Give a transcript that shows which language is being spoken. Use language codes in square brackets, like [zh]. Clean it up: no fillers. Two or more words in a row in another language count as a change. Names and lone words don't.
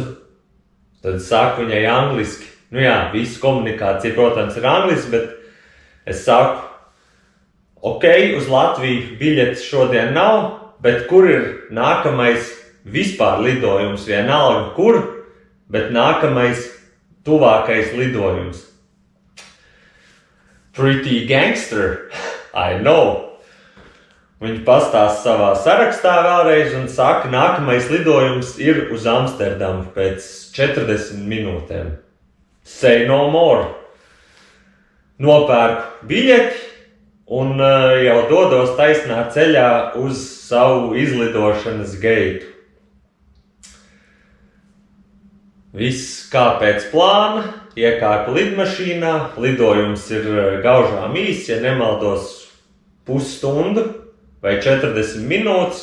[lv] Tad saku viņai angliski. Nu jā, visa komunikācija, protams, ir angliski, bet es saku: ok, uz Latviju biļetes šodien nav, bet kur ir nākamais vispār lidojums? Vienalga kur, bet nākamais tuvākais lidojums. [en] Pretty gangster, I know. [lv] Viņi pastāsta savā sarakstā vēlreiz un saka, nākamais lidojums ir uz Amsterdamu pēc 40 minūtēm. [en] Say no more. [lv] Nopērku biļeti un jau dodos taisnā ceļā uz savu izlidošanas geitu. Viss kā pēc plāna, iekāpu lidmašīnā, lidojums ir gaužām īss, ja nemaldos pusstundu vai 40 minūtes.